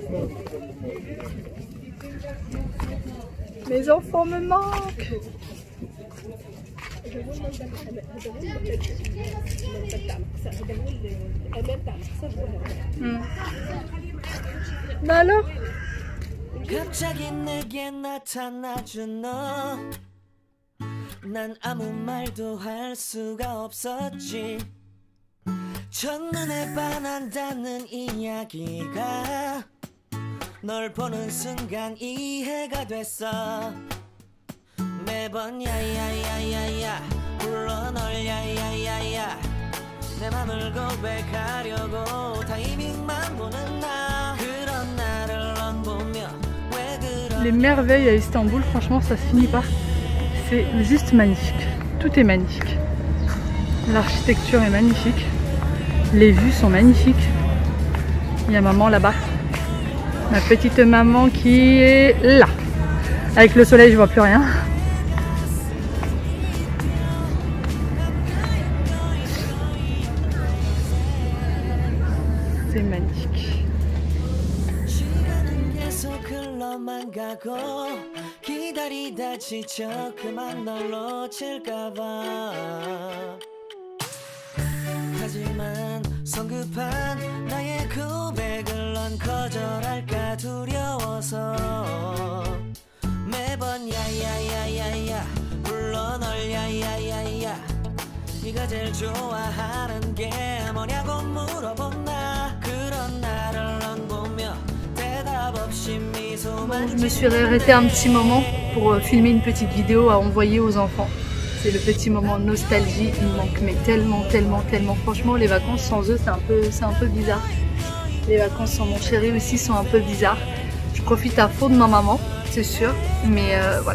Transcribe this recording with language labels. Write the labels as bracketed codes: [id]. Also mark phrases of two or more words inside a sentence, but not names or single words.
[fr] Mes enfants me manquent. Bah alors? [ko] 갑자기 내게 나타나준 너. 난 아무 말도 할 수가 없었지. 첫눈에 반한다는 이야기가 널 보는 순간 이해가 됐어. 매번 야야야야야 불러 널 야야야야. 내 맘을 고백하려고 타이밍만 보는 나. 그런 나를 넌 보며 왜 그런. [fr] Les merveilles à Istanbul, franchement ça se finit pas. C'est juste magnifique. Tout est magnifique. L'architecture est magnifique. Les vues sont magnifiques. Il y a maman là-bas. Ma petite maman qui est là. Avec le soleil, je vois plus rien. magnifique. [ko] 시간은 계속 흘러만 가고 기다리다 지쳐 그만 널 놓칠까봐 하지만 성급한 나의 고백을 넌 거절할까 두려워서 매번 야야야야야 불러 널 야야야야 네가 제일 좋아하는 게 뭐냐고 물어본다 그런 나를 넌 보며 대답 없이 미소만 [fr] Je me suis arrêtée un petit moment pour filmer une petite vidéo à envoyer aux enfants. C'est le petit moment de nostalgie, il me manque mais tellement, tellement, tellement. Franchement, les vacances sans eux, c'est un peu bizarre. Les vacances sans mon chéri aussi sont un peu bizarres. Je profite à fond de ma maman, c'est sûr, mais voilà.